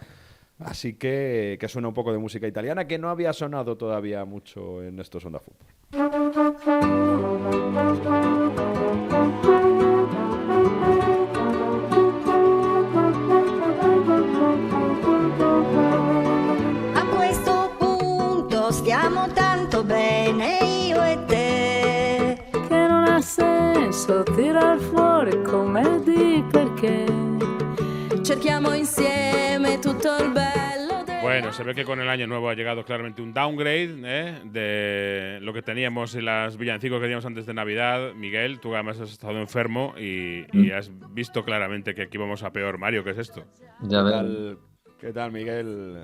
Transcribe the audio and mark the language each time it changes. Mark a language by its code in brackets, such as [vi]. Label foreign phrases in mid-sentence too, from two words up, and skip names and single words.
[es] Así que suena un poco de música italiana, que no había sonado todavía mucho en estos Onda Fútbol. [it] A questo punto stiamo tanto bene io e te, che non ha senso tirar fuori come di perché cerchiamo insieme tutto il bello del... [es] Bueno, se ve que con el año nuevo ha llegado claramente un downgrade de lo que teníamos en las villancicos que teníamos antes de Navidad. Miguel, tú además has estado enfermo y has visto claramente que aquí vamos a peor. Mario, ¿qué es esto? Ya ves. ¿Qué tal, Miguel?